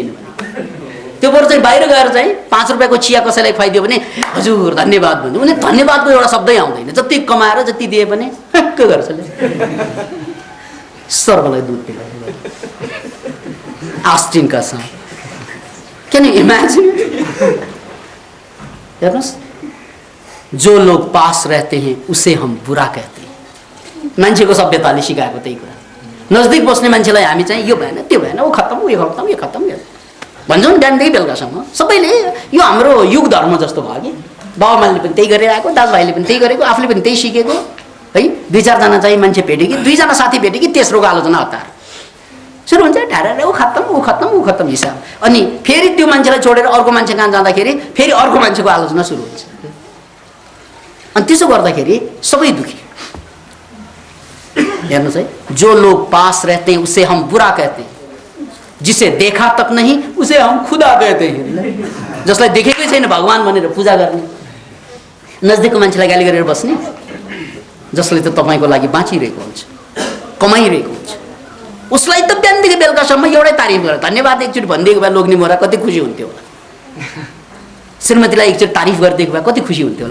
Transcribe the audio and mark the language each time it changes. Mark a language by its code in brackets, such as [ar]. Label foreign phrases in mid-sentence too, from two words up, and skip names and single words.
[ne] त्यो बरु चाहिँ बाहिर गएर चाहिँ 5 रुपियाँको चिया कसैलाई खुवाइदियो भने हजुर धन्यवाद भन्नु, उनी धन्यवादको एउटा शब्दै आउँदैन। जति कमाएर जति दिए पनि के गर्छ, सर्वलाई दुध पिलाउँछ आस्टिनका साथ। [en] Can you imagine? [ne] हेर्नुहोस्, [hi] जो लोग पास रहते हैं उसे हम बुरा कहते हैं। [ne] मान्छेको सभ्यताले सिकाएको त्यही कुरा। नजदिक बस्ने मान्छेलाई हामी चाहिँ यो भएन त्यो भएन, ऊ खत्तम, यो खत्तम, यो खत्तम भन्छौँ बिहानदेखि बेलुकासम्म। सबैले यो हाम्रो युग धर्म जस्तो भयो कि बाबामाले पनि त्यही गरेर आएको, दाजुभाइले पनि त्यही गरेको, आफूले पनि त्यही सिकेको है। 2-4 चाहिँ मान्छे भेट्यो कि 2जना साथी भेट्यो कि तेस्रोको आलोचना हतार सुरु हुन्छ। ढाडा ऊ खत्तम, ऊ खत्तम, ऊ खत्तम हिसाब। अनि फेरि त्यो मान्छेलाई छोडेर अर्को मान्छे कहाँ जाँदाखेरि फेरि अर्को मान्छेको आलोचना सुरु हुन्छ। अनि त्यसो गर्दाखेरि सबै दुखी। हेर्नुहोस् है, [hi] जो लोग पास रहते हैं उसे हम बुरा कहते हैं, जिसे देखा तक नहीं उसे हम खुदा कहते हैं। [ne] जसलाई देखेकै छैन भगवान भनेर पूजा गर्ने, नजदिकको मान्छेलाई गाली गरेर बस्ने, जसले त तपाईँको लागि बाँचिरहेको हुन्छ, कमाइरहेको हुन्छ, उसलाई त बिहानदेखि बेलुकासम्म एउटै तारिफ गरेर धन्यवाद एकचोटि भनिदिएको भए लोग्ने मोरा कति खुसी हुन्थ्यो होला। श्रीमतीलाई एकचोटि तारिफ गरिदिएको भए कति खुसी हुन्थ्यो होला।